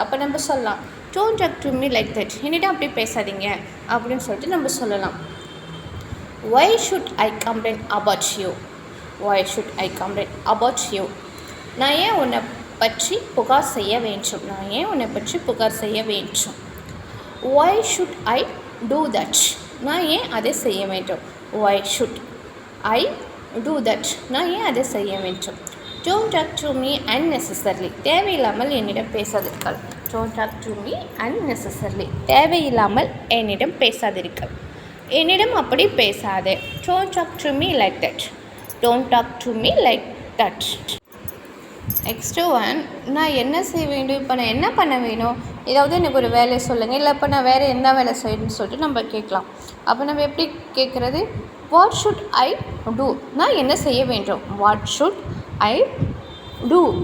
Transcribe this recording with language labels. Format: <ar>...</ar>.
<ta>அப்போ நம்ம சொல்லலாம்,</ta> <en>Don't talk to me like that.</en> <ta>என்னிடம் அப்படி பேசாதீங்க அப்படின்னு சொல்லிட்டு நம்ம சொல்லலாம்.</ta> <en>Why should I complain about you? Why should I complain about you?</en> <ta>நான் ஏன் உன்னை பற்றி புகார் செய்ய வேண்டும்? நான் ஏன் உன்னை பற்றி புகார் செய்ய வேண்டும்?</ta> <en>why should I do that?</en> <ta>நான் ஏன் அதை செய்ய வேண்டும்?</ta> <en>why should I do that?</en> <ta>நான் ஏன் அதை செய்ய வேண்டும்?</ta> <en>don't talk to me unnecessarily.</en> <ta>தேவையில்லாமல் என்னிடம் பேசாதீர்கள்.</ta> <en>don't talk to me unnecessarily.</en> <ta>தேவையில்லாமல் என்னிடம் பேசாதீர்கள். என்னிடம் அப்படி பேசாதே.</ta> <en>don't talk to me like that. don't talk to me like that.</en> <ta>Next one, நான் என்ன செய்ய வேண்டும், இப்போ நான் என்ன பண்ண வேணும், ஏதாவது எனக்கு ஒரு வேலையை சொல்லுங்கள், இல்லை இப்போ நான் வேறு என்ன வேலை செய்யணும்னு சொல்லிட்டு நம்ம கேட்கலாம். அப்போ நம்ம எப்படி கேட்குறது?</ta> <en>What should I do?</en> <ta>நான் என்ன செய்ய வேண்டும்?</ta> <en>What should I do?</en>